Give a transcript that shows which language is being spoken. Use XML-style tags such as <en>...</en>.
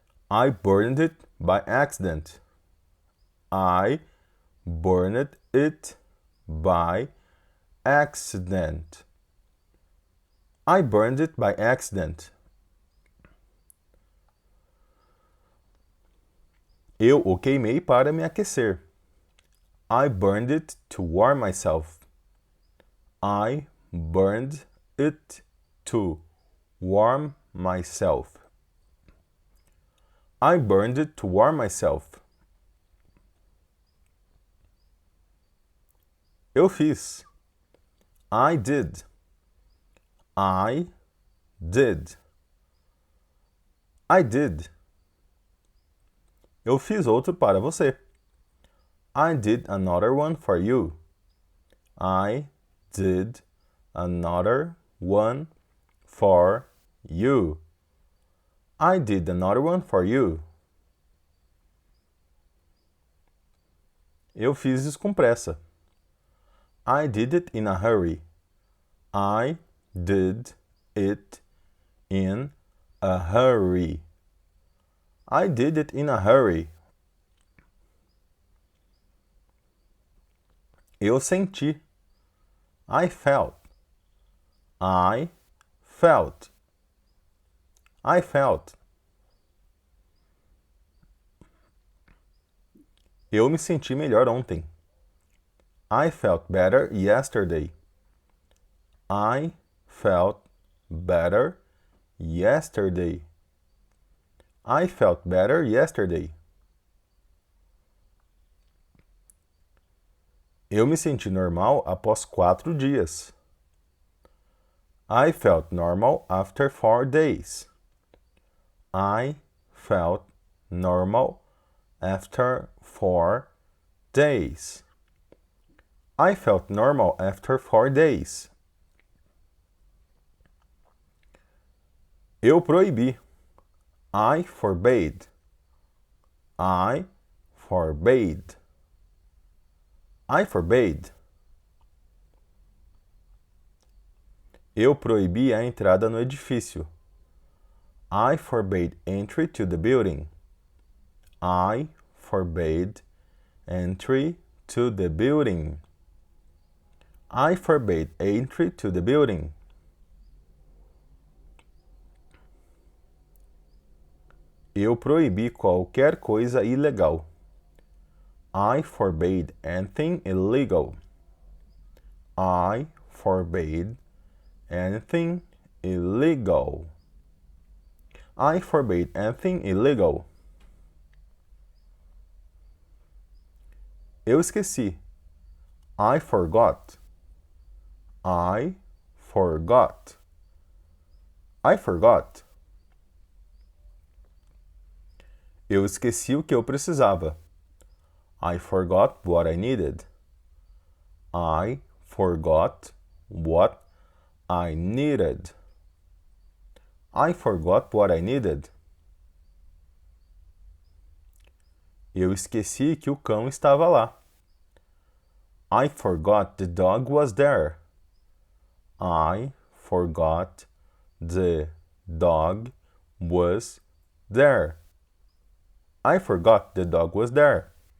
<en>I burned it by accident. I burned it by accident. I burned it by accident.</en> <pt>Eu o queimei para me aquecer.</pt> <en>I burned it to warm myself. I burned it to warm myself. I burned it to warm myself.</en> <pt>Eu fiz.</pt> <en>I did. I did. I did.</en> <pt>Eu fiz outro para você.</pt> <en>I did another one for you. I did another one for you. I did another one for you.</en> <pt>Eu fiz isso com pressa.</pt> <en>I did it in a hurry. I did it in a hurry. I did it in a hurry.</en> <pt>Eu senti.</pt> <en>I felt. I felt. I felt.</en> <pt>Eu me senti melhor ontem.</pt> <en>I felt better yesterday. I felt better yesterday. I felt better yesterday.</en> <pt>Eu me senti normal após 4 dias.</pt> <en>I felt normal after 4 days. I felt normal after 4 days. I felt normal after 4 days.</en> <pt>Eu proibi.</pt> <en>I forbade. I forbade. I forbade.</en> <pt>Eu proibi a entrada no edifício.</pt> <en>I forbade entry to the building. I forbade entry to the building. I forbade entry to the building.</en> <pt>Eu proibi qualquer coisa ilegal.</pt> <en>I forbade anything illegal. I forbade anything illegal. I forbade anything illegal.</en> <pt>Eu esqueci.</pt> <en>I forgot. I forgot. I forgot.</en> <pt>Eu esqueci o que eu precisava.</pt> <en>I forgot what I needed. I forgot what I needed. I forgot what I needed.</en> <pt>Eu esqueci que o cão estava lá.</pt> <en>I forgot the dog was there. I forgot the dog was there. I forgot the dog was there.</en>